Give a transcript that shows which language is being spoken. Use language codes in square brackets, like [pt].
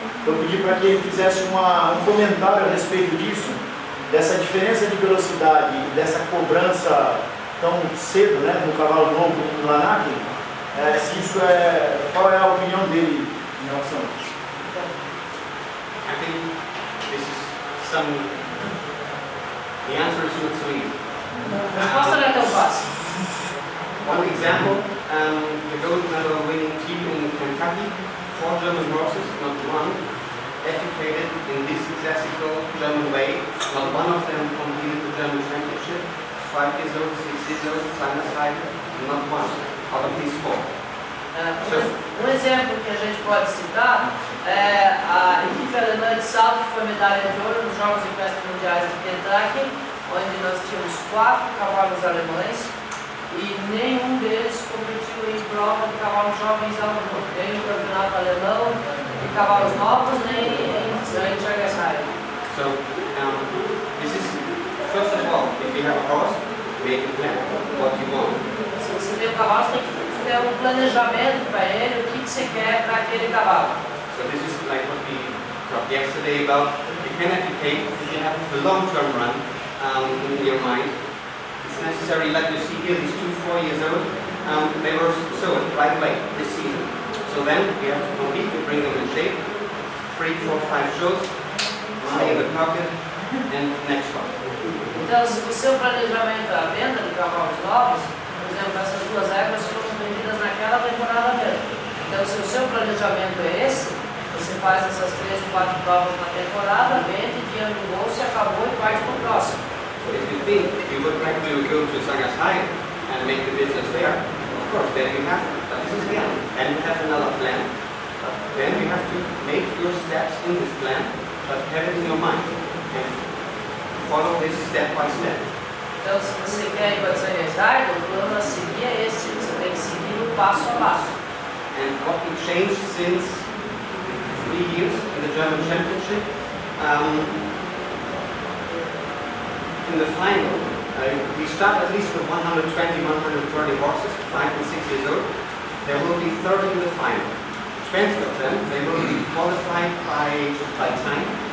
[pt] Então eu pedi para que ele fizesse um comentário a respeito disso, dessa diferença de velocidade, dessa cobrança tão cedo, né, no cavalo novo no Lanaken, se isso qual é a opinião dele em relação a isso? [en] I think this is the answer is not so easy. [pt] A resposta não é tão fácil. [en] One example, the gold medal winning team in Kentucky, 4 German horses, not one, educated in this classical German way. Not one of them competed the German championship. 5 years old, 6 years old, side, not one out of these 4. [pt] Um exemplo que a gente pode citar é a equipe alemã de salto, que foi medalha de ouro nos Jogos Equestres Mundiais de Kentucky, onde nós tínhamos 4 cavalos alemães e nenhum deles competiu em prova de cavalos jovens alemães, nem no campeonato alemão de cavalos novos, nem em Seleção. [en] So, this is, first of all, if you have a horse, make a plan, what you want. [pt] Se você tem um cavalo, você tem que ter um planejamento para ele, o que você quer para aquele cavalo. [en] So this is like what we talked yesterday about. You can educate if you have the long-term run in your mind. It's necessary, like you see here, these 2 4 years old, they were sold right away this season. So then we have to compete, we bring them in shape, 3 4 5 shows, money in the pocket, and next one. [pt] Então, se o seu planejamento é a venda de cavalos novos, por exemplo, essas 2 éguas foram vendidas naquela temporada mesmo. Então, se o seu planejamento é esse, você faz essas 3 ou 4 provas na temporada, vende, dinheiro no bolso, acabou e parte para o próximo. [en] So if you think you would like to go to Shanghai and make the business there, of course, then you have to. But this is the end. And you have another plan. But then you have to make your steps in this plan, but have it in your mind. And follow this step by step. [pt] Então, se você quer ir para Shanghai, o plano a seguir é esse, você tem que seguir o passo a passo. [en] And what we changed since 3 years in the German Championship, in the final, we start at least with 120, 130 horses, 5 and 6 years old. There will be 30 in the final. 20 of them, they will be qualified by time.